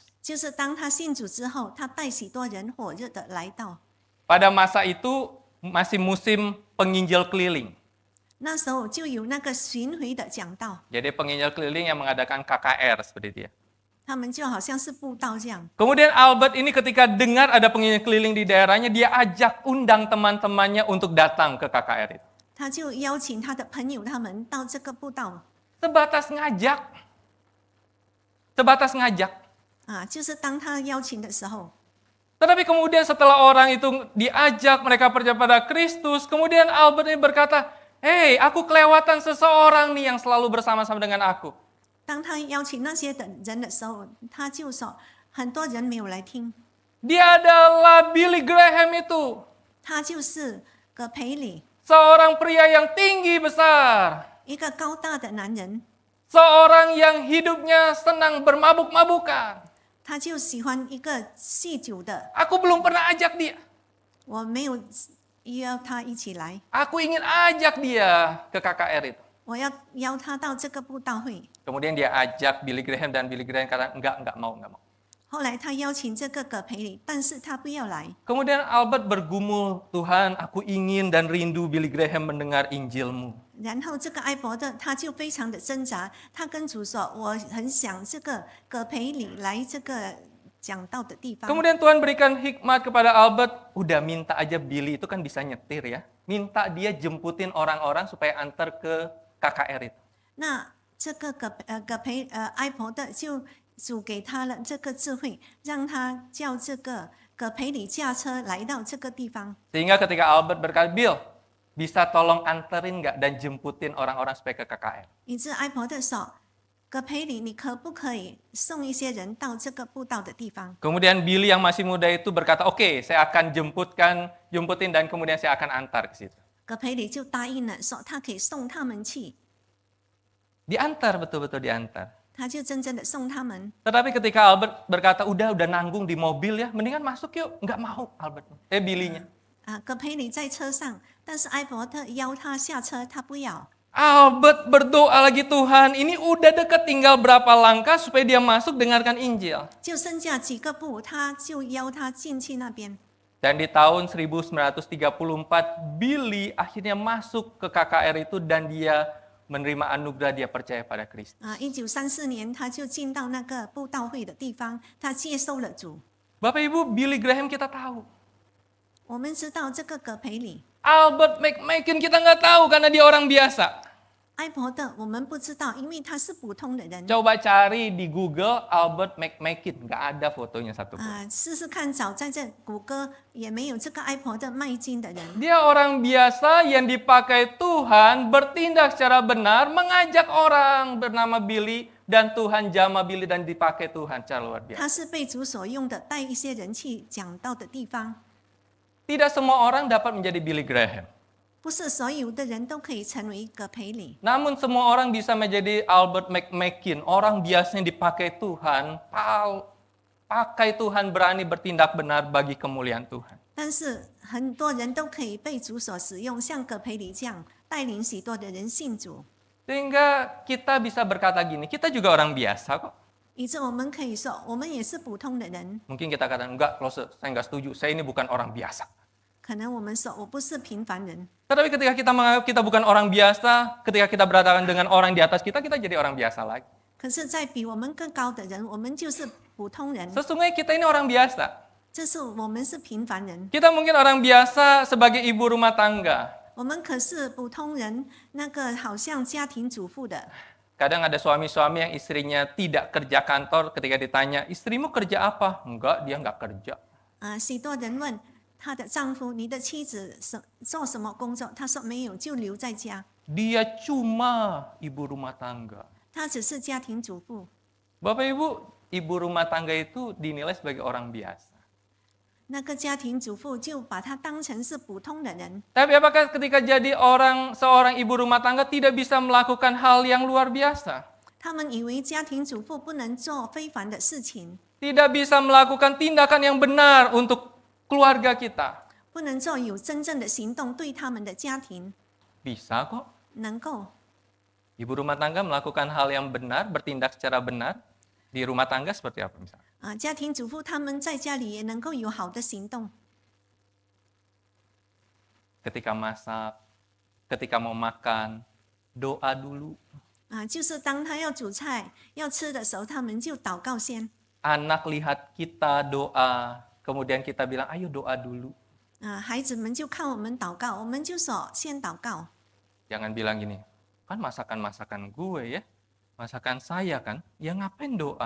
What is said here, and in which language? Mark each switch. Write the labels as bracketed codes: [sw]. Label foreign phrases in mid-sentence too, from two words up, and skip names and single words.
[zh] 就是当他信主之后，他带许多人火热的来到。 [id] Pada masa itu masih musim penginjil keliling. [zh] 那时候就有那个巡回的讲道， [id] Jadi penginjil keliling yang mengadakan KKR seperti dia. [zh] 他们就好像是布道这样。 [id] Kemudian Albert ini ketika dengar ada penginjil keliling di daerahnya, dia ajak undang teman-temannya untuk datang ke KKR itu. [zh] 他就邀请他的朋友他们到这个布道 [id] Sebatas ngajak. Sebatas ngajak. [zh] 啊，就是当他邀请的时候， [id] Tetapi kemudian setelah orang itu diajak, mereka percaya pada Kristus, kemudian Albert ini berkata, "Hei, aku kelewatan seseorang nih yang selalu bersama-sama dengan aku." [zh] 当他邀请那些的人的时候，他就说很多人没有来听， [id] Dia adalah Billy Graham itu. [zh] 他就是葛培理， [id] Seorang pria yang tinggi besar. [zh] 一个高大的男人， [id] Seorang yang hidupnya senang bermabuk-mabukan. [zh] 他就喜欢一个酗酒的， [id] Aku belum pernah ajak dia. [zh] 我没有邀他一起来， [id] Aku ingin ajak dia ke KKR itu. [zh] 我要邀他到这个布道会。 [id] Kemudian dia ajak Billy Graham dan Billy Graham kata enggak mau. [zh] 后来他邀请这个葛培理，但是他不要来。 [id] Kemudian Albert bergumul, Tuhan aku ingin dan rindu Billy Graham mendengar Injilmu. 然后这个埃伯特他就非常的挣扎，他跟主说：“我很想这个葛培理来这个讲道的地方。” Kemudian Tuhan berikan hikmat kepada Albert, udah minta aja Billy itu kan bisa nyetir ya. Minta dia jemputin orang-orang supaya antar ke KKR itu. [zh] 那这个埃伯特就主给他了这个智慧，让他叫这个葛培理驾车来到这个地方。 [id] Sehingga ketika Albert berkata, Bill, bisa tolong anterin nggak dan jemputin orang-orang supaya ke KKR. [zh] 以致埃伯特说：“葛培理，你可不可以送一些人到这个布道的地方？” [id] Kemudian Billy yang masih muda itu berkata, oke, saya akan jemputin dan kemudian saya akan antar ke situ. [zh] 葛培理就答应了，说他可以送他们去， [id] Diantar, betul-betul diantar. [zh] 他就真正的送他们。 [id] Tetapi ketika Albert berkata, udah nanggung di mobil ya, mendingan masuk yuk. Nggak mau Albert. Billy-nya. [zh] 葛培理在车上，但是埃伯特邀他下车，他不要。 [id] Albert berdoa lagi, Tuhan, ini udah deket tinggal berapa langkah supaya dia masuk dengarkan Injil. [zh] 就剩下几个步，他就邀他进去那边。 [id] Dan di tahun 1934, Billy akhirnya masuk ke KKR itu dan dia menerima anugerah, dia percaya pada Kristus. [zh] 1934 年，他就进到那个布道会的地方，他接受了主。 [id] Bapak Ibu, Billy Graham kita tahu. [zh] 我们知道这个葛培理， [id] Albert McMakin kita nggak tahu karena dia orang biasa. [zh] 埃伯特我们不知道，因为他是普通的人。 [id] Coba cari di Google Albert McMakin, nggak ada fotonya satupun. [zh] 试试看，找在这谷歌也没有这个埃伯特卖金的人。 [id] Dia orang biasa yang dipakai Tuhan bertindak secara benar, mengajak orang bernama Billy dan Tuhan jamah Billy dan dipakai Tuhan secara luar biasa. [zh] 他是被主所用的，带一些人去讲道的地方。 [id] Tidak semua orang dapat menjadi Billy Graham. [zh] 不是所有的人都可以成为葛培理， [id] Namun semua orang bisa menjadi Albert McMakin, orang biasa yang dipakai Tuhan, pakai Tuhan berani bertindak benar bagi kemuliaan Tuhan. [zh] 但是很多人都可以被主所使用，像葛培理这样带领许多的人信主， [id] Sehingga kita bisa berkata gini, kita juga orang biasa kok. [zh] 以致我们可以说，我们也是普通的人。 [id] Mungkin kita katakan, enggak, Klose, saya enggak setuju, saya ini bukan orang biasa. [zh] 可能我们说我不是平凡人， [id] Tetapi ketika kita menganggap kita bukan orang biasa, ketika kita berhadapan dengan orang di atas kita jadi orang biasa lagi. [zh] 可是，在比我们更高的人，我们就是普通人， [id] Sesungguhnya kita ini orang biasa. [zh] 这是我们是平凡人。 [id] Kita mungkin orang biasa sebagai ibu rumah tangga. [zh] 我们可是普通人，那个好像家庭主妇的。 [id] Kadang ada suami-suami yang istrinya tidak kerja kantor, ketika ditanya, istrimu kerja apa? Enggak, dia enggak kerja. [zh] 许多人问她的丈夫：“你的妻子做什么工作？” 他说：“没有，就留在家。 [id] Dia cuma ibu rumah tangga. [zh] 她只是家庭主妇。” [id] Bapak Ibu, ibu rumah tangga itu dinilai sebagai orang biasa. [zh] 那个家庭主妇就把她当成是普通的人。 [id] Tapi apakah ketika jadi seorang ibu rumah tangga tidak bisa melakukan hal yang luar biasa? [zh] 他们以为家庭主妇不能做非凡的事情， [id] Tidak bisa melakukan tindakan yang benar untuk keluarga kita. [zh] 不能做有真正的行动对他们的家庭 [id] Bisa kok. [zh] 能够。 [id] Ibu rumah tangga melakukan hal yang benar, bertindak secara benar. Di rumah tangga seperti apa misalnya? [zh] 家庭主妇他们在家里也能够有好的行动。 [id] Ketika masak, ketika mau makan, doa dulu. [zh] 就是当他要煮菜要吃的时候，他们就祷告先。 [id] Anak lihat kita doa, kemudian kita bilang, ayo doa dulu. [zh] 孩子们就看我们祷告，我们就说先祷告。 [id] Jangan bilang gini, kan masakan-masakan gue ya, masakan saya kan, ya ngapain doa?